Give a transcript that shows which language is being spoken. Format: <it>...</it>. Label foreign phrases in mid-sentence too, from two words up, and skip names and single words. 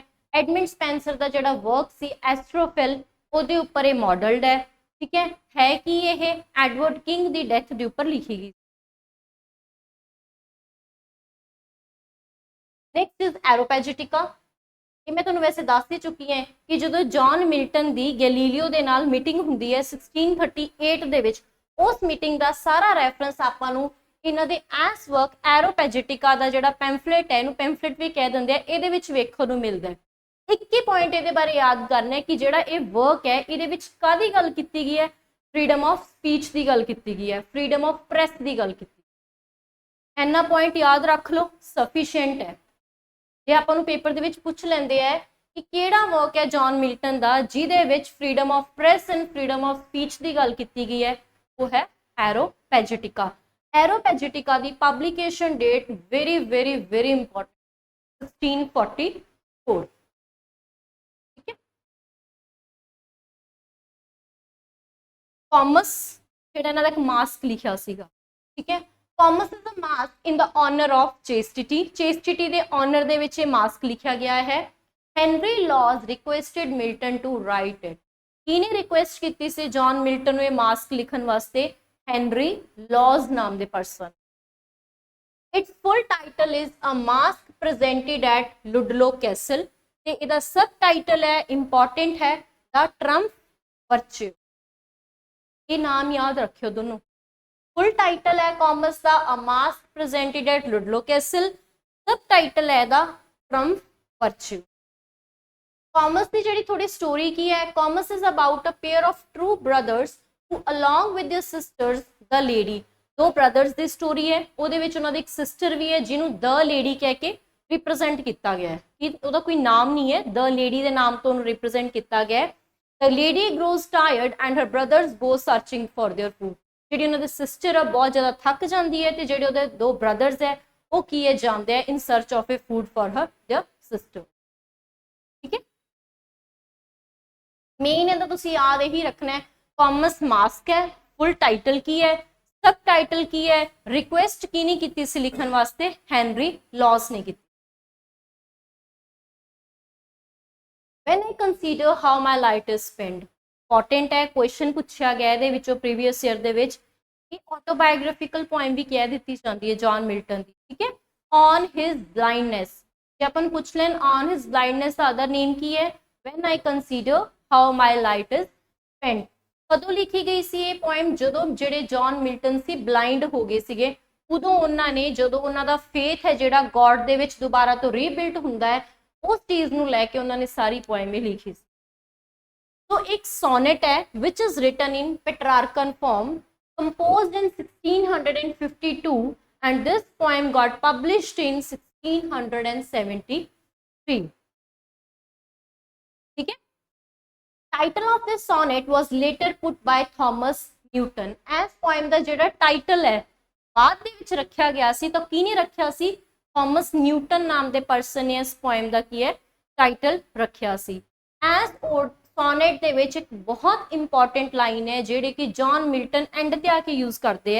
<pa>ਐਡਮੰਡ ਸਪੈਂਸਰ ਕਾ ਜਿਹੜਾ ਵਰਕ ਸੀ ਐਸਟ੍ਰੋਫਿਲ ਉਹਦੇ ਉੱਪਰ ਇਹ ਮਾਡਲਡ ਹੈ।</pa> <hi>ठीक है कि यह एडवर्ड किंग की डेथ के ऊपर लिखी गई।</hi> <en>Next is Areopagitica.</en> <pa>ਇਹ ਮੈਂ ਤੁਹਾਨੂੰ ਵੈਸੇ ਦੱਸ ਹੀ ਚੁੱਕੀ ਹਾਂ ਕਿ ਜਦੋਂ ਜੌਨ ਮਿਲਟਨ ਦੀ ਗੈਲੀਲੀਓ ਦੇ ਨਾਲ ਮੀਟਿੰਗ ਹੁੰਦੀ ਹੈ 1638 ਦੇ ਵਿੱਚ, ਉਸ ਮੀਟਿੰਗ ਦਾ ਸਾਰਾ ਰੈਫਰੈਂਸ ਆਪਾਂ ਨੂੰ ਇਹਨਾਂ ਦੇ ਐਸ ਵਰਕ ਐਰੋਪੈਜਿਟਿਕਾ ਦਾ ਜਿਹੜਾ ਪੈਂਫਲੇਟ ਹੈ, ਇਹਨੂੰ ਪੈਂਫਲੇਟ ਵੀ ਕਹਿ ਦਿੰਦੇ ਆ, ਇਹਦੇ ਵਿੱਚ ਵੇਖਣ ਨੂੰ ਮਿਲਦਾ ਹੈ। ਇੱਕ ਹੀ ਪੁਆਇੰਟ ਇਹਦੇ ਬਾਰੇ ਯਾਦ ਕਰਨਾ ਹੈ ਕਿ ਜਿਹੜਾ ਇਹ ਵਰਕ ਹੈ ਇਹਦੇ ਵਿੱਚ ਕਾਹਦੀ ਗੱਲ ਕੀਤੀ ਗਈ ਹੈ,</pa> <en>freedom of speech</en> <pa>ਦੀ ਗੱਲ ਕੀਤੀ ਗਈ ਹੈ,</pa> <en>freedom of press</en> <pa>ਦੀ ਗੱਲ ਕੀਤੀ। ਇੰਨਾ ਪੁਆਇੰਟ ਯਾਦ ਰੱਖ ਲਓ, ਸਫੀਸ਼ੀਐਂਟ ਹੈ। ਜੇ ਆਪਾਂ ਨੂੰ ਪੇਪਰ ਦੇ ਵਿੱਚ ਪੁੱਛ ਲੈਂਦੇ ਆ ਕਿ ਕਿਹੜਾ ਵਰਕ ਹੈ ਜੌਨ ਮਿਲਟਨ ਦਾ ਜਿਹਦੇ ਵਿੱਚ</pa> <en>freedom of press and freedom of speech</en> <pa>ਦੀ ਗੱਲ ਕੀਤੀ ਗਈ ਹੈ, ਉਹ ਹੈ ਐਰੋਪੈਜਿਟਿਕਾ। ਐਰੋਪੈਜਿਟਿਕਾ ਦੀ ਪਬਲਿਕੇਸ਼ਨ ਡੇਟ</pa> <en>very very very important</en> <pa>1644।</pa> <hi>ठीक है,</hi> <pa>कॉमस ਜਿਹੜਾ ਇਹਨਾਂ ਦਾ ਇੱਕ ਮਾਸਕ ਲਿਖਿਆ ਸੀਗਾ। ਠੀਕ ਹੈ,</pa> <en>Comus is a masque in the honour of chastity.</en> <pa>चेस्टिटी ਦੇ ऑनर ਦੇ ਵਿੱਚ ਇਹ ਮਾਸਕ ਲਿਖਿਆ ਗਿਆ ਹੈ।</pa> <en>Henry Lawes requested Milton to write it.</en> <pa>ਕਿਹਨੇ ਰਿਕੁਐਸਟ ਕੀਤੀ ਸੀ ਜੌਨ ਮਿਲਟਨ ਨੂੰ ਇਹ ਮਾਸਕ ਲਿਖਣ ਵਾਸਤੇ? ਹੈਨਰੀ ਲॉज ਨਾਮ ਦੇ ਪਰਸਨ।</pa> <en>Its full title is a masque presented at Ludlow Castle</en> <pa>ਤੇ ਇਹਦਾ ਸਬ ਟਾਈਟਲ ਹੈ, ਇੰਪੋਰਟੈਂਟ ਹੈ,</pa> <en>the Trump Virtue.</en> <pa>ਇਹ ਨਾਮ ਯਾਦ ਰੱਖਿਓ ਦੋਨੋਂ।</pa> <en>Full title है Comus का a masque presented at Ludlow Castle, sub title है the Trump Virtue।</en> <pa>ਕੋਮਸ ਕੀ ਜਿਹੜੀ ਥੋੜ੍ਹੀ ਸਟੋਰੀ ਕੀ ਹੈ,</pa> <en>Comus is about a pair of two brothers who along with their sisters the lady.</en> <hi>दो ब्रदर्स की स्टोरी है,</hi> <pa>ਉਹਦੇ ਵਿੱਚ ਉਹਨਾਂ ਦੀ ਇੱਕ ਸਿਸਟਰ ਵੀ ਹੈ ਜਿਹਨੂੰ द लेडी ਕਹਿ ਕੇ रिप्रेजेंट ਕੀਤਾ ਗਿਆ ਹੈ ਕਿ ਉਹਦਾ ਕੋਈ ਨਾਮ ਨਹੀਂ ਹੈ, द लेडी ਦੇ ਨਾਮ ਤੋਂ ਉਹਨੂੰ रिप्रेजेंट ਕੀਤਾ ਗਿਆ ਹੈ।</pa> <en>The lady grows tired and her brothers go searching for their food।</en> <pa>ਜਿਹੜੀ ਉਹਨਾਂ ਦੀ ਸਿਸਟਰ ਆ ਬਹੁਤ ਜ਼ਿਆਦਾ ਥੱਕ ਜਾਂਦੀ ਹੈ ਤੇ ਜਿਹੜੇ ਉਹਦੇ ਦੋ ਬ੍ਰਦਰਸ ਹੈ ਉਹ ਕੀ ਹੈ ਜਾਂਦੇ ਆ</pa> <en>in search of a food for her their sister.</en> <pa>ਠੀਕ ਹੈ, ਮੇਨ ਇਹਦਾ ਤੁਸੀਂ ਯਾਦ ਇਹੀ ਰੱਖਣਾ ਹੈ, ਕॉमस ਮਾਸਕ ਹੈ, ਫੁੱਲ ਟਾਈਟਲ ਕੀ ਹੈ, ਸਬ ਟਾਈਟਲ ਕੀ ਹੈ, ਰਿਕੁਐਸਟ ਕੀ ਨਹੀਂ ਕੀਤੀ ਸੀ ਲਿਖਣ ਵਾਸਤੇ? ਹੈਨਰੀ ਲॉज ਨੇ ਕੀਤੀ।</pa> <en>When I consider how my life is spent,</en> <pa>ਇੰਪੋਰਟੈਂਟ ਹੈ, ਕੁਐਸਚਨ ਪੁੱਛਿਆ ਗਿਆ ਇਹਦੇ ਵਿੱਚੋਂ ਪ੍ਰੀਵੀਅਸ ਈਅਰ ਦੇ ਵਿੱਚ। ਇਹ ਆਟੋਬਾਇਓਗ੍ਰਾਫਿਕਲ ਪੋਇਮ ਵੀ ਕਹਿ ਦਿੱਤੀ ਜਾਂਦੀ ਹੈ ਜੌਨ ਮਿਲਟਨ ਦੀ। ਠੀਕ ਹੈ, ਔਨ ਹਿਜ਼ ਬਲਾਈਂਡਨੈਸ। ਜੇ ਆਪਾਂ ਨੂੰ ਪੁੱਛ ਲੈਣ ਔਨ ਹਿਜ਼ ਬਲਾਈਂਡਨੈਸ ਦਾ</pa> <en>other name</en> <pa>ਕੀ ਹੈ? ਵੈਨ ਆਈ ਕੰਸੀਡਰ ਹਾਊ ਮਾਈ ਲਾਈਫ ਇਜ਼ ਸਪੈਂਟ। ਕਦੋਂ ਲਿਖੀ ਗਈ ਸੀ ਇਹ ਪੋਇਮ? ਜਦੋਂ ਜਿਹੜੇ ਜੌਨ ਮਿਲਟਨ ਸੀ ਬਲਾਈਂਡ ਹੋ ਗਏ ਸੀਗੇ, ਉਦੋਂ ਉਹਨਾਂ ਨੇ, ਜਦੋਂ ਉਹਨਾਂ ਦਾ ਫੇਥ ਹੈ ਜਿਹੜਾ ਗੋਡ ਦੇ ਵਿੱਚ ਦੁਬਾਰਾ ਤੋਂ ਰੀਬਿਲਟ ਹੁੰਦਾ ਹੈ, ਉਸ ਚੀਜ਼ ਨੂੰ ਲੈ ਕੇ ਉਹਨਾਂ ਨੇ ਸਾਰੀ ਪੋਇਮ ਹੀ ਲਿਖੀ ਸੀ।</pa> <hi>तो एक</hi> <en>sonnet है which is written in Petrarchan form, composed in 1652 and this poem got published in 1673।</en> <hi>ठीक है,</hi> <en>title of this sonnet was later put by Thomas Newton।</en> <pa>as poem ਦਾ ਜਿਹੜਾ title ਹੈ ਬਾਅਦ ਦੇ ਵਿੱਚ ਰੱਖਿਆ ਗਿਆ ਸੀ, ਤਾਂ ਕਿਹਨੇ ਰੱਖਿਆ ਸੀ? ਥਾਮਸ ਨਿਊਟਨ ਨਾਮ ਦੇ ਪਰਸਨ ਨੇ ਇਸ ਪੋਇਮ ਦਾ ਕੀ ਹੈ ਟਾਈਟਲ ਰੱਖਿਆ ਸੀ। as ਸੋਨੇਟ ਦੇ ਵਿੱਚ ਇੱਕ ਬਹੁਤ ਇੰਪੋਰਟੈਂਟ ਲਾਈਨ ਹੈ ਜਿਹੜੀ ਕਿ ਜੌਨ ਮਿਲਟਨ ਐਂਡ ਤੇ ਆ ਕੇ ਯੂਜ਼ ਕਰਦੇ ਹੈ।</pa>